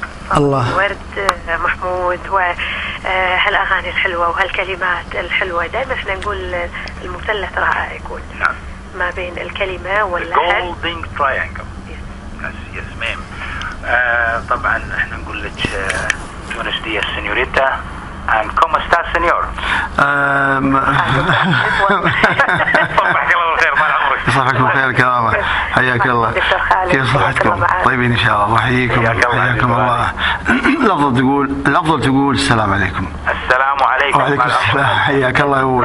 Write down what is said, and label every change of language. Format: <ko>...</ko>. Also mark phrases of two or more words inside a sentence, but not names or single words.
<ar>الله ورد محمود، وهالأغاني الحلوة وهالكلمات الحلوة. دائما احنا نقول المثلث رائع يكون نعم ما بين الكلمة واللحن.</ar> <en>Golden Triangle.</en> <ar>يس ميم. طبعا احنا نقول لك</ar> <es>buenos días señorita and ¿cómo está señor؟</es> <ar>صبحك الله بالخير، طال عمرك. صباحكم بالخير كرامة، حياك الله. كيف صحتكم؟ طيبين ان شاء الله. وحييكم حياكم الله. الافضل تقول السلام عليكم. السلام عليكم. وعليكم السلام، حياك الله.</ar>